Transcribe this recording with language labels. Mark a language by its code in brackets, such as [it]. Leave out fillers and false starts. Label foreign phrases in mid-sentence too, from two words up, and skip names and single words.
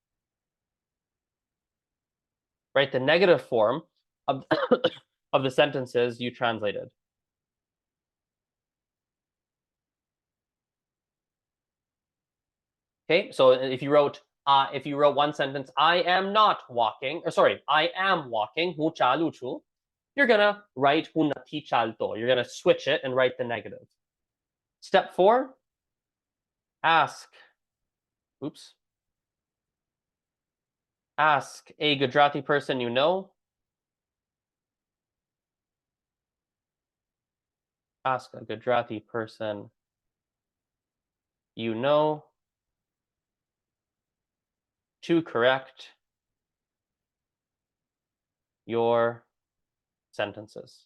[en] Write the negative form of, of the sentences you translated. Okay, so if you wrote one sentence, I am not walking, or sorry, I am walking, [gu] હું ચાલું છું, [en] you're gonna write [gu] હું નથી ચાલતો. [en] You're gonna switch it and write the negative. Step 4, ask a Gujarati person you know. Ask a Gujarati person you know to correct your sentences.